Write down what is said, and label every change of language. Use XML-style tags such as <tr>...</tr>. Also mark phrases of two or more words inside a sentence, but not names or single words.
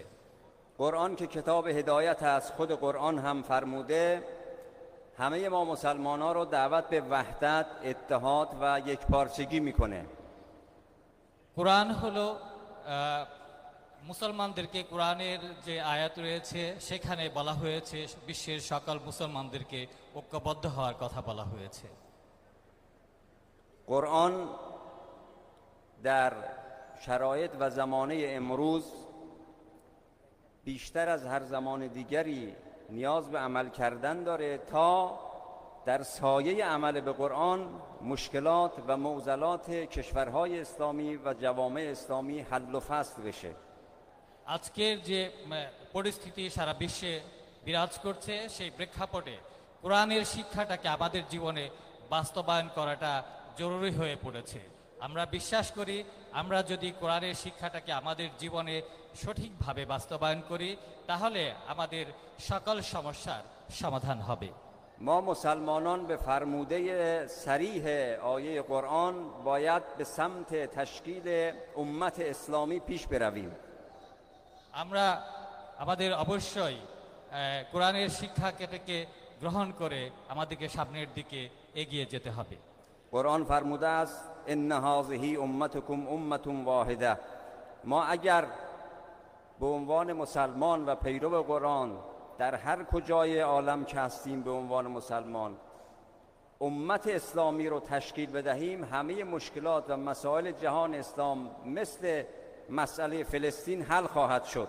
<fa>قرآن که کتاب هدایت است، خود قرآن هم فرموده همه ما مسلمان ها رو دعوت به وحدت، اتحاد و یکپارچگی میکنه.</fa> <bn>কোরআন হলো মুসলমানদেরকে, কোরআনের যে আয়াত রয়েছে সেখানে বলা হয়েছে বিশ্বের সকল মুসলমানদেরকে ঐক্যবদ্ধ হওয়ার কথা বলা হয়েছে।</bn> <fa>قرآن در شرایط و زمانه امروز بیشتر از هر زمان دیگری نیاز به عمل کردن داره تا در سایه عمل به قرآن مشکلات و معضلات کشورهای اسلامی و جوامع اسلامی حل و فصل بشه.</fa> <bn>আজকের যে পরিস্থিতি সারা বিশ্বে বিরাজ করছে সেই প্রেক্ষাপটে কোরআনের শিক্ষাটাকে আমাদের জীবনে বাস্তবায়ন করাটা জরুরি হয়ে পড়েছে। আমরা বিশ্বাস করি আমরা যদি কোরআনের শিক্ষাটাকে আমাদের জীবনে সঠিকভাবে বাস্তবায়ন করি তাহলে আমাদের সকল সমস্যার সমাধান হবে।</bn> <fa>ما مسلمانان به فرموده صریح آیه قرآن باید به سمت تشکیل امت اسلامی پیش برویم.</fa> <bn>আমরা আমাদের অবশ্যই কোরআনের শিক্ষাকে গ্রহণ করে আমাদেরকে সামনের দিকে এগিয়ে যেতে হবে।</bn> <fa>قرآن فرموده است</fa> <ar>ان هذه امتکم امه واحده.</ar> <fa>ما اگر به عنوان مسلمان و پیرو قرآن در هر کجای عالم که هستیم به عنوان مسلمان امت اسلامی رو تشکیل بدهیم همه مشکلات و مسائل جهان اسلام مثل مسئله فلسطین حل خواهد شد.</fa>